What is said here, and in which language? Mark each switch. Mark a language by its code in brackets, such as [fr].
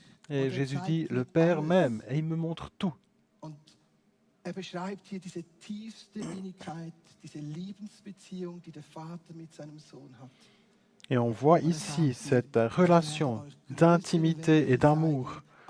[fr] Et Jésus dit, « Le Père m'aime et il me montre tout. » [de] Er beschreibt hier diese tiefste Innigkeit, diese Liebensbeziehung, die der Vater mit seinem Sohn hat. [fr] Et on voit ici cette relation d'intimité et d'amour.